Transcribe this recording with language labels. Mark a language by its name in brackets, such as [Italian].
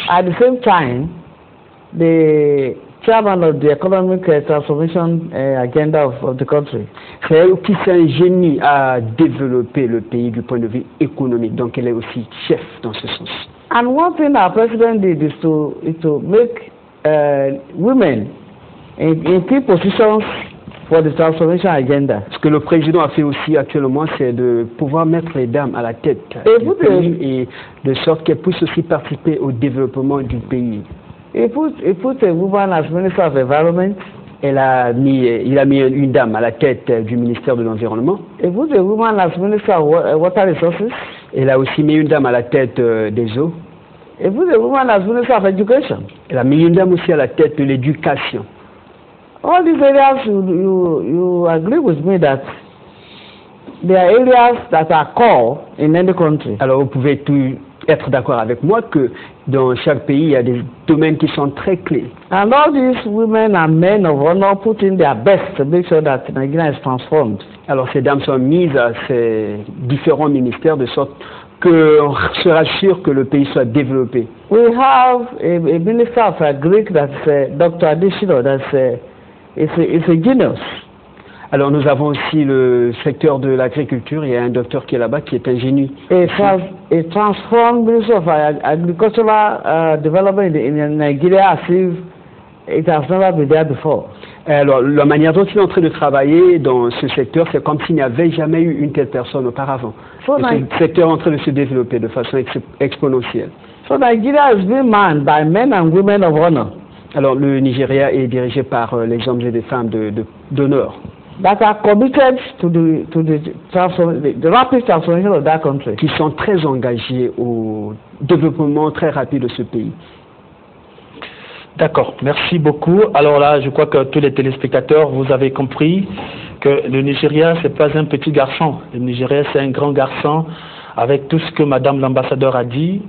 [English] At the same time, the chairman of the economic transformation agenda of the country. [French] C'est elle qui s'ingénie à développer le pays du point de vue économique. Donc, elle est aussi chef dans ce sens. [English] And one thing our president did is to make women in key positions for the transformation agenda. [French] Ce que le président a fait aussi actuellement, c'est de pouvoir mettre les dames à la tête du pays et de sorte qu'elles puissent aussi participer au développement du pays. [English] He put a woman as Minister of Environment. [French] Il a mis une dame à la tête du ministère de l'Environnement. [English] He put a woman as Minister of Water Resources. [French] Il a aussi mis une dame à la tête des eaux. [English] He put a woman as Minister of Education. [French] Il a mis une dame aussi à la tête de l'éducation. [English] All these areas, you agree with me that there are areas that are core in any country. [French] Alors vous pouvez être d'accord avec moi que dans chaque pays, il y a des domaines qui sont très clés. [English] And all these women and men of honor put in their best to make sure that Nigeria is transformed. [French] Alors ces dames sont mises à ces différents ministères de sorte qu'on sera sûr que le pays soit développé. [English] We have a minister of Greek that's Dr. Adishino, it's a genius. [French] Alors nous avons aussi le secteur de l'agriculture, il y a un docteur qui est là-bas qui est un génie. [English] A transformed Minister of Agricultural Development in Nigeria as if it has never been there before. [French] Alors la manière dont il est en train de travailler dans ce secteur, c'est comme s'il n'y avait jamais eu une telle personne auparavant. Ce secteur est en train de se développer de façon exponentielle. [English] So Nigeria is being manned by men and women of honor. [French] Alors le Nigeria est dirigé par les hommes et les femmes d'honneur. [English] That are committed to the rapid transformation of that country. [French] Qui sont très engagés au développement très rapide de ce pays. D'accord, merci beaucoup. Alors là, je crois que tous les téléspectateurs, vous avez compris que le Nigeria, c'est pas un petit garçon. Le Nigeria, c'est un grand garçon avec tout ce que Madame l'ambassadeur a dit.